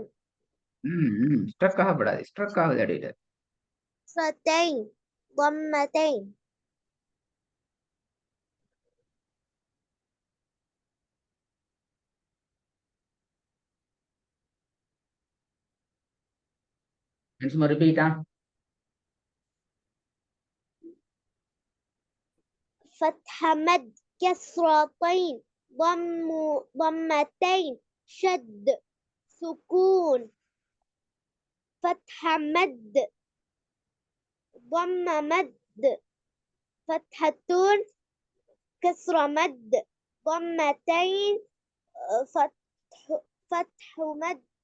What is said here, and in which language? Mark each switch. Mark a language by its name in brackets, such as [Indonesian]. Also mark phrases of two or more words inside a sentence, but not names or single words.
[Tamil] ஸ்ட்ரக் ஆகப்படாது. ஸ்ட்ரக் ஆகுது அடியில. [Arabic] كسرتين ضمتين [Tamil] சும்மா ரிப்பீட்டா? [Arabic] فتح مد كسرتين ضمتين شد سكون فتح مد ضم مد فتحتون كسر مد ضمتين فتح مد